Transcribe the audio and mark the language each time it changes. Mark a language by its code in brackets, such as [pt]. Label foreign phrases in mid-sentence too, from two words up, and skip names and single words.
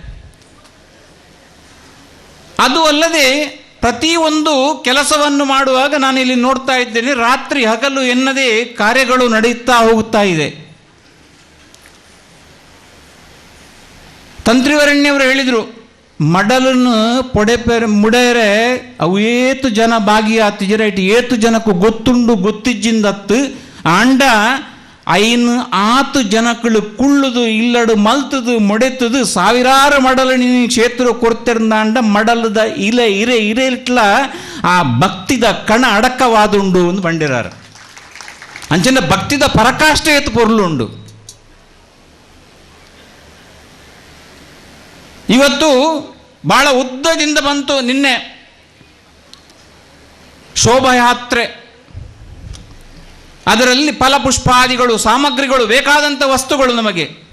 [kn] ಅದು ಅಲ್ಲದೆ ಪ್ರತಿಯೊಂದು ಕೆಲಸವನ್ನು ಮಾಡುವಾಗ ನಾನು ಇಲ್ಲಿ ನೋಡ್ತಾ ಇದ್ದೇನೆ, ರಾತ್ರಿ ಹಗಲು ಎನ್ನದೇ ಕಾರ್ಯಗಳು ನಡೆಯುತ್ತಾ ಹೋಗುತ್ತಾ ಇದೆ. ತಂತ್ರಿವರಣ್ಯವರು ಹೇಳಿದರು, [tcy] ಮಡಲನ್ನು ಮುಡೇರೆ ಅವು ಏತು ಜನ ಭಾಗಿಯಾತಿಜರ ಇಟ್ಟು ಏತು ಜನಕ್ಕೂ ಗೊತ್ತುಂಡು ಗೊತ್ತಿಜ್ಜಿಂದತ್ತು ಆಂಡ 5 ಜನಕ್ಕಳು ಕುಳ್ಳುದು ಇಲ್ಲಡು ಮಲ್ತದು ಮೊಡೆತದು 1000 ಮಡಲು ನೀನು ಕ್ಷೇತ್ರ ಕೊಡ್ತಿರಂದಾಂಡ ಮಡಲದ ಇರೆ ಇಟ್ಲ ಆ ಭಕ್ತಿದ ಕಣ ಅಡಕವಾದುಂಡು ಅಂತ ಬಂಡಿರಾರ. ಅಂಚನೆ ಭಕ್ತಿದ ಪರಕಾಷ್ಟ ಎತ್ತು ಪೊರ್ಲುಂಡು. [kn] ಇವತ್ತು ಬಹಳ ಉದ್ದದಿಂದ ಬಂತು. ನಿನ್ನೆ ಶೋಭಾಯಾತ್ರೆ, ಅದರಲ್ಲಿ ಫಲಪುಷ್ಪಾದಿಗಳು, ಸಾಮಗ್ರಿಗಳು, ಬೇಕಾದಂಥ ವಸ್ತುಗಳು ನಮಗೆ.